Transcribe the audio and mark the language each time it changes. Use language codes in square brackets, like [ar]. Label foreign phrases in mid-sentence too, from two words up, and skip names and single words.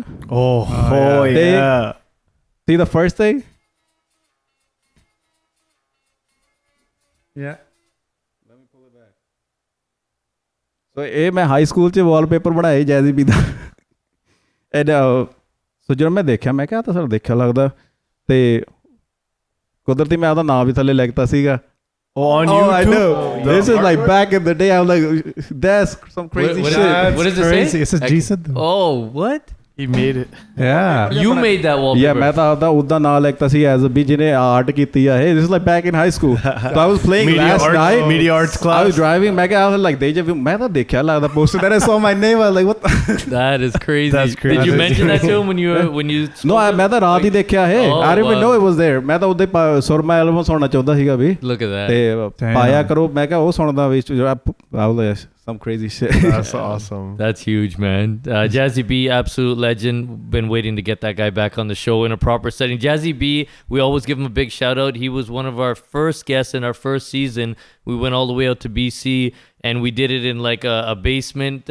[en] Oh yeah. See the first thing? Yeah. [pa] Let me pull it back. So ਇਹ ਮੈਂ ਹਾਈ ਸਕੂਲ 'ਚ ਵਾਲਪੇਪਰ ਬਣਾਏ Jazzy B ਦਾ. [en] And so [pa] ਜਦੋਂ ਮੈਂ ਦੇਖਿਆ ਮੈਂ ਕਿਹਾ ਤਾਂ ਸਰ ਦੇਖਿਆ ਲੱਗਦਾ, ਤੇ ਕੁਦਰਤੀ ਮੈਂ ਉਹਦਾ ਨਾਮ ਵੀ ਥੱਲੇ ਲਿਖਤਾ ਸੀਗਾ. [en] On YouTube? I know. This is like back in the day. I'm like, that's some crazy shit. What does it say? It says G.Sidhu. Oh, what? He made it. Yeah. You made that wallpaper. Yeah, [pa] ਮੈਂ ਤਾਂ ਉਹਦਾ ਉਦਾਂ ਨਾਂ ਲਿਖਤਾ ਸੀ [en] as a [pa] ਵੀ ਜਿਹਨੇ ਆਰਟ ਕੀਤੀ ਆ. [en] Hey, this is like back in high school. So I was playing last night. Media arts class. I was driving. [pa] ਮੈਂ ਕਿਹਾ [en] I was like deja vu. [pa] ਮੈਂ ਤਾਂ ਦੇਖਿਆ ਲੱਗਦਾ [en] poster. Then I saw my name. I was like, what the? That is crazy. That's crazy. Did you mention that to him when you? No, [pa] ਮੈਂ ਤਾਂ ਰਾਤ ਹੀ ਦੇਖਿਆ. [en] Hey, I didn't even know it was there. [pa] ਮੈਂ ਤਾਂ ਉਹਦੇ ਸੁਰਮਾ ਐਲਬਮ ਸੁਣਨਾ ਚਾਹੁੰਦਾ ਸੀਗਾ ਵੀ. [en] Look at that. [pa] ਤੇ ਪਾਇਆ ਕਰੋ ਮੈਂ ਕਿਹਾ ਉਹ ਸੁਣਦਾ ਵੀ. [en] I was like, some crazy shit. That's awesome. That's huge, man. Jazzy B, absolute legend. Been waiting to get that guy back on the show in a proper setting. Jazzy B, we always give him a big shout out. He was one of our first guests in our first season. We went all the way out to BC and we did it in like a basement.